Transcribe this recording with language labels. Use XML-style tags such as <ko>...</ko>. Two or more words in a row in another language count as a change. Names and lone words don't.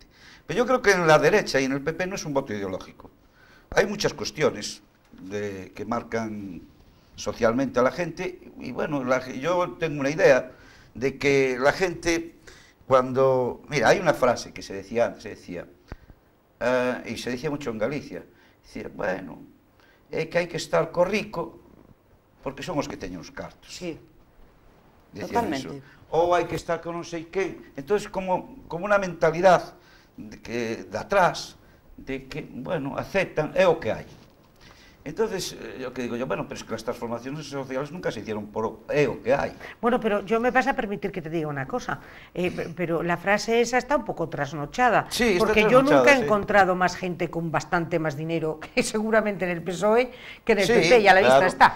<es>Pero yo creo que en la derecha y en el PP no es un voto ideológico. Hay muchas cuestiones que marcan socialmente a la gente, y bueno, yo tengo una idea de que la gente, cuando... Mira, hay una frase que se decía antes, y se decía mucho en Galicia, decía, bueno,</es> <gl>é que hai que estar co rico porque son os que teñen os cartos.</gl> <es>Sí, Decían totalmente. Eso.</es> <gl>Ou hai que estar con non sei que. Entón, como unha mentalidade de atrás, de que, bueno, aceptan, é o que hai.</gl> <es>Entonces, yo que digo yo, bueno, pero es que las transformaciones sociales nunca se hicieron por o que hay. Bueno, pero yo me vas a permitir que te diga una cosa, pero la frase esa está un poco trasnochada, sí, porque yo nunca he encontrado más gente con bastante más dinero que seguramente en el PSOE que en el PP, y a la vista está.</es>